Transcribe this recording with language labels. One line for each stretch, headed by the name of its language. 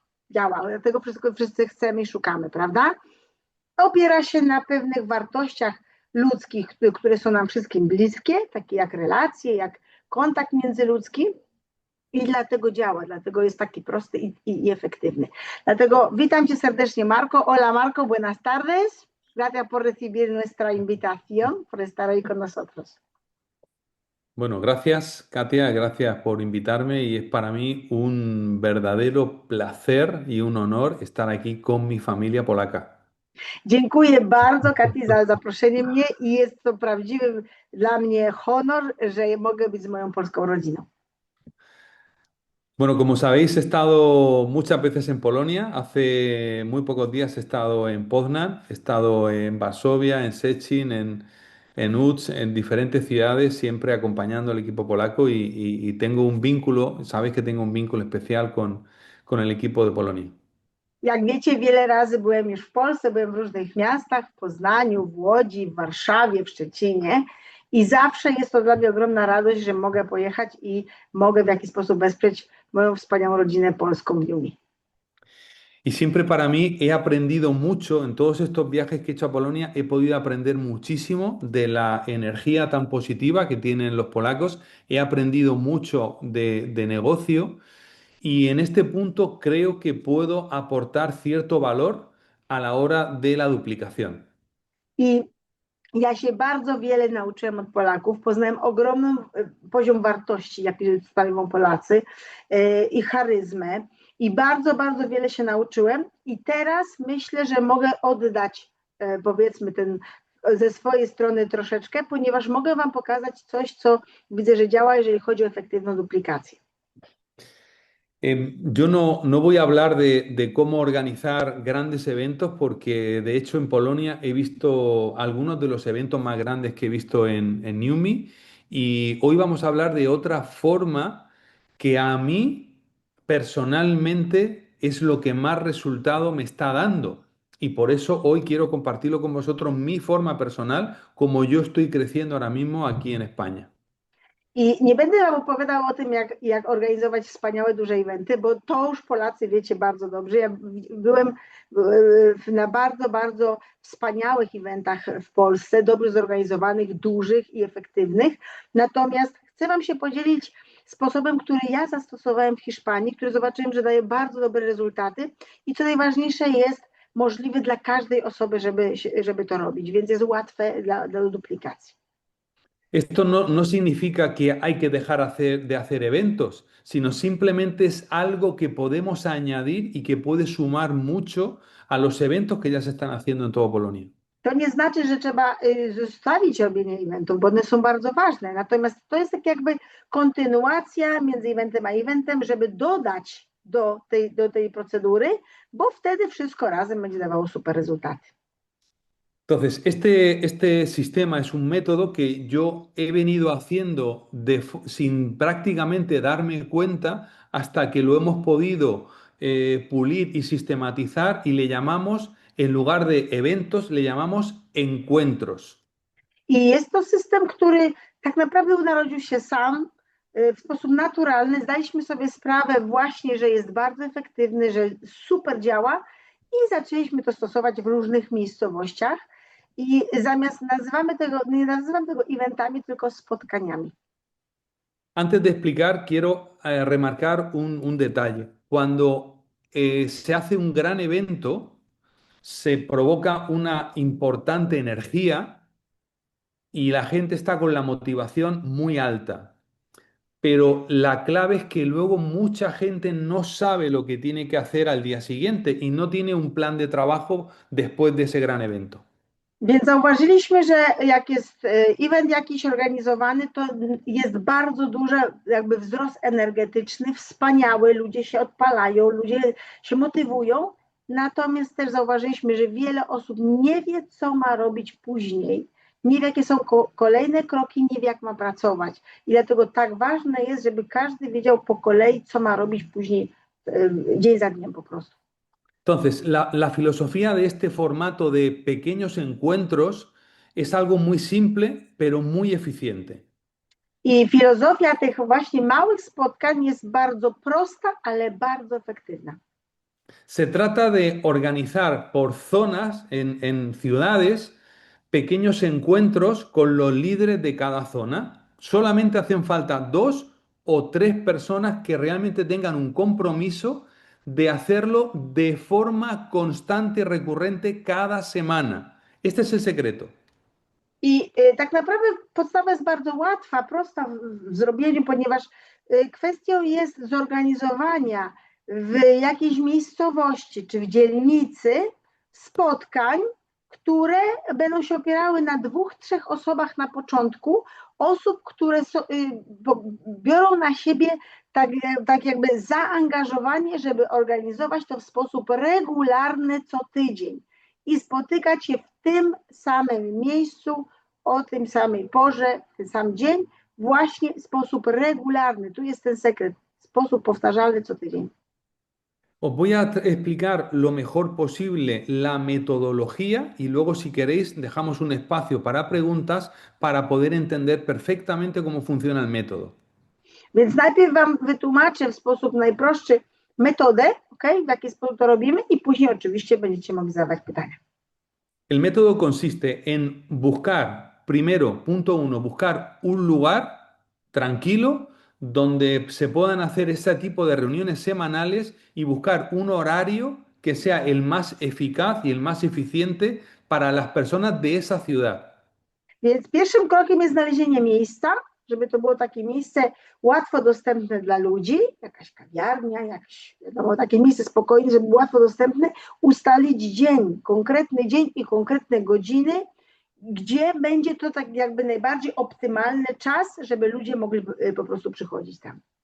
Polish: Działa, dlatego wszystko wszyscy chcemy i szukamy, prawda? Opiera się na pewnych wartościach ludzkich, które są nam wszystkim bliskie, takie jak relacje, jak kontakt międzyludzki i dlatego działa, dlatego jest taki prosty i efektywny. Dlatego witam Cię serdecznie, Marco.
Spanish: Hola, Marco, buenas tardes. Gracias por recibir nuestra invitación, por estar hoy con nosotros. Bueno, gracias, Katia, gracias por invitarme y es para mí un verdadero placer y un honor estar aquí con mi familia polaca.
Polish: Dziękuję bardzo, Kati, za zaproszenie mnie i jest to prawdziwy dla mnie honor, że mogę być z moją polską rodziną.
Spanish: Bueno, como sabéis, he estado muchas veces en Polonia. Hace muy pocos días he estado en Poznań, he estado en Varsovia, en Szczecin, en Łódź, en diferentes ciudades, siempre acompañando al equipo polaco y tengo un vínculo, sabéis que tengo un vínculo especial con el equipo de Polonia.
Polish: Jak wiecie, wiele razy byłem już w Polsce, byłem w różnych miastach, w Poznaniu, w Łodzi, w Warszawie, w Szczecinie i zawsze jest to dla mnie ogromna radość, że mogę pojechać i mogę w jakiś sposób wesprzeć moją wspaniałą rodzinę polską w Numi.
Spanish: Y siempre para mí he aprendido mucho en todos estos viajes que he hecho a Polonia, he podido aprender muchísimo de la energía tan positiva que tienen los polacos, he aprendido mucho de negocio y en este punto creo que puedo aportar cierto valor a la hora de la duplicación.
Polish: I ja się bardzo wiele nauczyłem od Polaków, poznałem ogromny poziom wartości, jaki stanowią Polacy i charyzmę i bardzo wiele się nauczyłem i teraz myślę, że mogę oddać powiedzmy ze swojej strony troszeczkę, ponieważ mogę Wam pokazać coś, co widzę, że działa, jeżeli chodzi o efektywną duplikację.
Spanish: Yo no voy a hablar de cómo organizar grandes eventos porque de hecho en Polonia he visto algunos de los eventos más grandes que he visto en Newme y hoy vamos a hablar de otra forma que a mí personalmente es lo que más resultado me está dando y por eso hoy quiero compartirlo con vosotros mi forma personal como yo estoy creciendo ahora mismo aquí en España.
Polish: I nie będę Wam opowiadał o tym, jak organizować wspaniałe, duże eventy, bo to już Polacy wiecie bardzo dobrze. Ja byłem na bardzo wspaniałych eventach w Polsce, dobrze zorganizowanych, dużych i efektywnych. Natomiast chcę Wam się podzielić sposobem, który ja zastosowałem w Hiszpanii, który zobaczyłem, że daje bardzo dobre rezultaty i co najważniejsze jest możliwy dla każdej osoby, żeby to robić, więc jest łatwe dla duplikacji.
Spanish: Esto no significa que hay que dejar de hacer eventos, sino simplemente es algo que podemos añadir y que puede sumar mucho a los eventos que ya se están haciendo en toda Polonia.
Polish: To nie znaczy, że trzeba zostawić robienie eventów, bo one są bardzo ważne. Natomiast to jest tak jakby kontynuacja między eventem a eventem, żeby dodać do tej procedury, bo wtedy wszystko razem będzie dawało super rezultaty.
Spanish: Entonces, este sistema es un método que yo he venido haciendo sin prácticamente darme cuenta hasta que lo hemos podido pulir y sistematizar y le llamamos, en lugar de eventos, le llamamos encuentros.
Polish: I jest to system, który tak naprawdę narodził się sam w sposób naturalny. Zdaliśmy sobie sprawę właśnie, że jest bardzo efektywny, że super działa i zaczęliśmy to stosować w różnych miejscowościach. I zamiast nie nazywam tego eventami, tylko spotkaniami.
Spanish: Antes de explicar, quiero remarcar un detalle. Cuando se hace un gran evento, se provoca una importante energía y la gente está con la motivación muy alta. Pero la clave es que luego mucha gente no sabe lo que tiene que hacer al día siguiente y no tiene un plan de trabajo después de ese gran evento.
Polish: Więc zauważyliśmy, że jak jest event jakiś organizowany, to jest bardzo duży jakby wzrost energetyczny, wspaniały, ludzie się odpalają, ludzie się motywują. Natomiast też zauważyliśmy, że wiele osób nie wie, co ma robić później, nie wie, jakie są kolejne kroki, nie wie, jak ma pracować. I dlatego tak ważne jest, żeby każdy wiedział po kolei, co ma robić później, dzień za dniem po prostu.
Spanish: Entonces, la filosofía de este formato de pequeños encuentros es algo muy simple, pero muy eficiente.
Polish: I filozofia tych właśnie małych spotkań jest bardzo prosta, ale bardzo efektywna.
Spanish: Se trata de organizar por zonas en ciudades pequeños encuentros con los líderes de cada zona. Solamente hacen falta 2 o 3 personas que realmente tengan un compromiso de hacerlo de forma constante y recurrente cada semana. Este es el secreto.
Polish: I tak naprawdę podstawa jest bardzo łatwa, prosta w zrobieniu, ponieważ kwestią jest zorganizowania w jakiejś miejscowości czy w dzielnicy spotkań, które będą się opierały na 2-3 osobach na początku, osób, które biorą na siebie tak jakby zaangażowanie, żeby organizować to w sposób regularny co tydzień i spotykać się w tym samym miejscu, o tym samej porze, w ten sam dzień, właśnie w sposób regularny. Tu jest ten sekret, sposób powtarzalny co tydzień.
Spanish: Os voy a explicar lo mejor posible la metodología y luego, si queréis, dejamos un espacio para preguntas para poder entender perfectamente cómo funciona el método.
Polish: Więc najpierw Wam wytłumaczę w sposób najprostszy metodę, w jaki sposób to robimy i później oczywiście będziecie mogli zadawać pytania.
Spanish: El método consiste en buscar, primero, punto uno, buscar un lugar tranquilo donde se puedan hacer este tipo de reuniones semanales y buscar un horario que sea el más eficaz y el más eficiente para las personas de esa ciudad.
Polish: Więc pierwszym krokiem jest znalezienie miejsca, żeby to było takie miejsce łatwo dostępne dla ludzi, jakaś kawiarnia, jakieś, wiadomo, takie miejsce spokojne, żeby było łatwo dostępne, ustalić dzień, konkretny dzień i konkretne godziny, gdzie będzie to tak jakby najbardziej optymalny czas, żeby ludzie mogli po prostu przychodzić tam.